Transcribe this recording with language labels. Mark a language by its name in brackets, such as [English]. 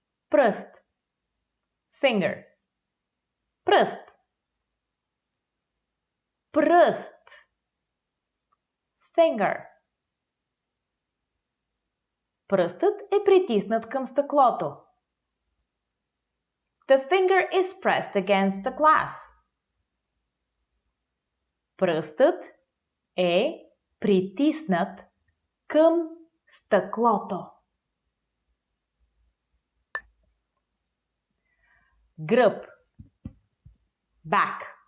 [Bulgarian] Пръст. Finger. Пръст. Пръст. Finger. Пръстът е притиснат към стъклото. [English] The finger is pressed against the glass. [Bulgarian] Пръстът е притиснат към стъклото. Гръб. Back.